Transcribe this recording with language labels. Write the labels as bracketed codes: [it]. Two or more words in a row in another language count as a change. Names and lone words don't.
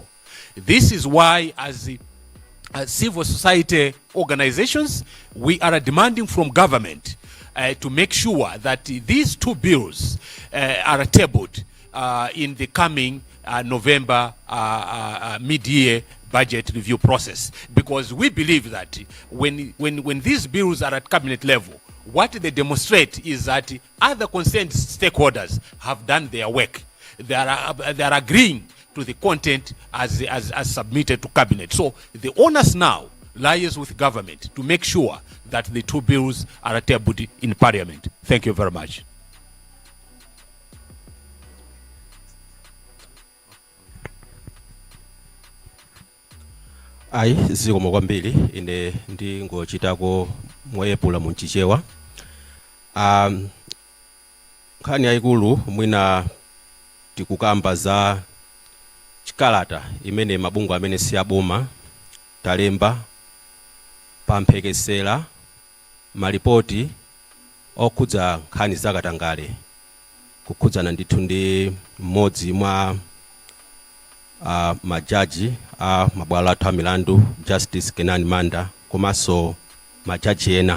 [en] This is why, as civil society organizations, we are demanding from government to make sure that these two bills are tabled in the coming November mid-year budget review process, because we believe that when these bills are at cabinet level, what they demonstrate is that other concerned stakeholders have done their work. They are agreeing to the content as submitted to cabinet. So the onus now lies with government to make sure that the two bills are tabled in parliament. Thank you very much. [ny] Ayi zikomo kwambiri ine ndingochitako moyepula munchichewa. Nkhani yayikulu mwina tikukamba za chikalata imene mabungwe amene si aboma talemba pamphekesera malipoti okhudza nkhani zakatangale, kukhudzana ndithu ndi mmodzi mwa majaji a mabwalo athu a milandu, Justice Kenani Manda, komanso majaji ena.